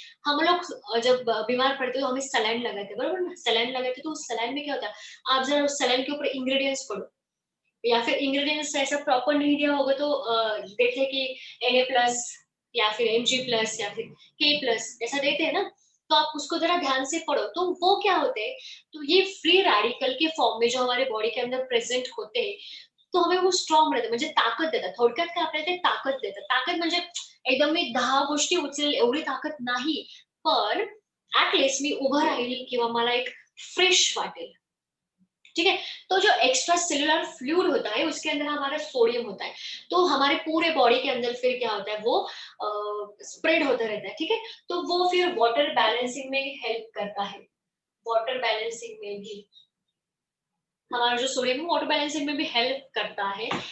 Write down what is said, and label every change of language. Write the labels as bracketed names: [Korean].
[Hindi] हम लोग जब बीमार पड़ते हैं तो हमें सलाइन लगाते हैं, बराबर ना, सलाइन लगाते हैं, तो उस सलाइन में क्या होता है, आप जरा उस सलाइन के ऊपर इंग्रेडिएंट्स पढ़ो, या फिर इंग्रेडिएंट्स ऐसा प्रॉपर नहीं दिया होगा तो देखे कि Na+ या फिर Mg+ या फिर K+ ऐसा देते हैं ना, तो आप उसको जरा ध्यान से पढ़ो। तो वो क्या होते हैं, तो ये फ्री रेडिकल के फॉर्म में जो हमारे बॉडी के अंदर प्रेजेंट होते हैं, तो हमें वो स्ट्रॉंग [Marathi] बनतं, म्हणजे ताकद देतात. थोडक्यात काय आपल्याला ते ताकद देतात. ताकद म्हणजे एकदम मी 10 गोष्टी उचलेल एवढी ताकद नाही, पण ॲट लीस्ट मी उभं राहील किंवा मला एक फ्रेश वाटेल. [Hindi] ठीक है? तो जो एक्स्ट्रा सेल्युलर फ्लूइड होता है उसके अंदर हमारा सोडियम होता है, तो हमारे पूरे बॉडी के अंदर फिर क्या होता है, वो स्प्रेड होता रहता है। ठीक है? तो वो फिर वाटर बैलेंसिंग में हेल्प करता है, वाटर बैलेंसिंग में भी हमारा जो सोडियम है वाटर बैलेंसिंग में भी हेल्प करता है।